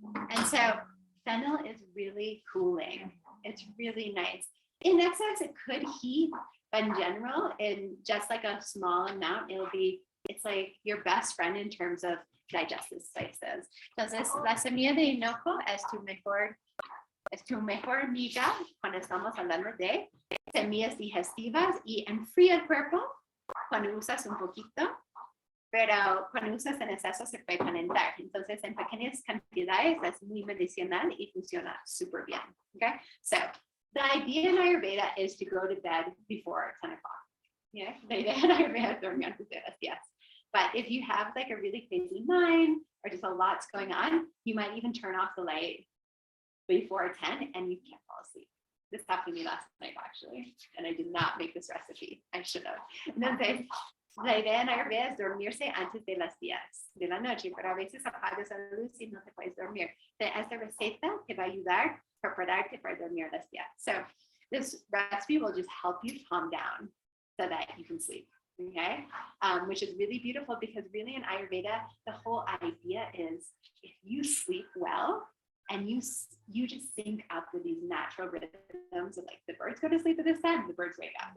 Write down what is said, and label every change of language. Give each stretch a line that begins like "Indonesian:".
English: And so fennel is really cooling. It's really nice. In excess, it could heat, but in general, in just like a small amount, it's like your best friend in terms of digestive spices.
Spanish: Entonces, la semilla de hinojo es tu mejor amiga cuando estamos hablando de semillas digestivas y enfría el cuerpo cuando usas un poquito, pero cuando usas en exceso se puede calentar. Entonces, en pequeñas cantidades es muy medicinal y funciona súper bien.
English: Okay, so the idea in Ayurveda is to go to bed before 10 o'clock. Yeah, the idea in Ayurveda is
Spanish: dormir antes de las 10.
English: But if you have like a really crazy mind or just a lot's going on, you might even turn off the light before 10 and you can't fall asleep. This happened to me last night actually, and I did not make this recipe. I should have.
Spanish: Entonces, la idea en Ayurveda es dormirse antes de las 10 de la noche, pero a veces apagas la luz y no te puedes dormir. Entonces, esta receta te va a ayudar a prepararte para dormir a las 10.
English: So this recipe will just help you calm down so that you can sleep. Okay, which is really beautiful because really in Ayurveda, the whole idea is if you sleep well and you just sync up with these natural rhythms of like the birds go to sleep at this time, the birds wake up.